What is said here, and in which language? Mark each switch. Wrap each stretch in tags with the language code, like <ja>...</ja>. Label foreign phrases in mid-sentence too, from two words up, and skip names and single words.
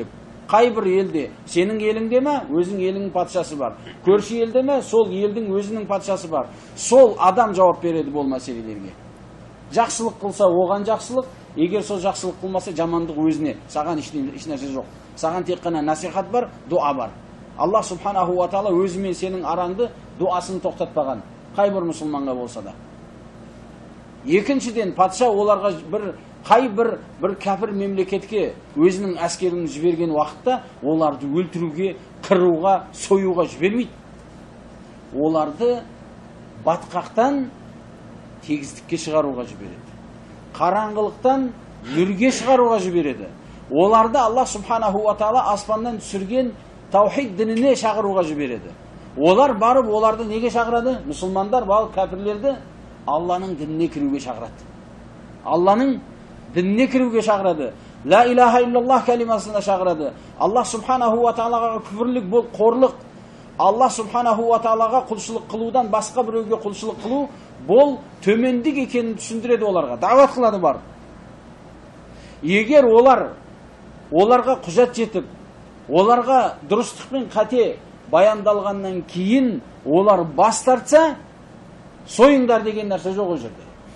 <kk>Қай бір елде, сенің еліңде ме, өзің еліңнің патшасы бар. Көрші елде ме, сол елдің өзінің патшасы бар. Сол адам жауап береді бұл мәселелерге. Жақсылық қылса, оған жақсылық, егер сол жақсылық қылмаса, жамандық өзіне. Саған ешнәрсе жоқ. Саған тек қана насихат бар, дуа бар.</kk> <ar>الله سبحانه وتعالى</ar> <kk>өзімен сенің араңды дуасын тоқтатпаған. Қай бір мұсылманға болса да. Екіншіден, патша оларға қай бір кәпір мемлекетке өзінің әскерін жіберген уақытта оларды өлтіруге, қыруға, союға жібермейді. Оларды батқақтан тегіздікке шығаруға жібереді. Қараңғылықтан нұрге шығаруға жібереді. Оларды</kk> <ar>الله سبحانه وتعالى</ar> <kk>аспаннан түсірген таухид дініне шақыруға жібереді. Олар барып, оларды неге шақырады? Мұсылмандар барып кәпірлерді Алланың дініне кіруге шақырады. Алланың дініне кіруге шақырады.</kk> <ar>لا إله إلا الله</ar> <kk>кәлимасына шақырады.</kk> <ar>الله سبحانه وتعالى</ar> <kk>күфірлік бол, қорлық.</kk> <ar>الله سبحانه وتعالى</ar> <kk>құлшылық қылудан басқа біреуге құлшылық қылу бұл төмендік екенін түсіндіреді оларға. Дағуат қылады бар. Егер оларға құжат жетіп, оларға дұрыстықпен қате баяндалғаннан кейін олар бас тартса, сойыңдар деген нәрсе жоқ ол жерде.</kk>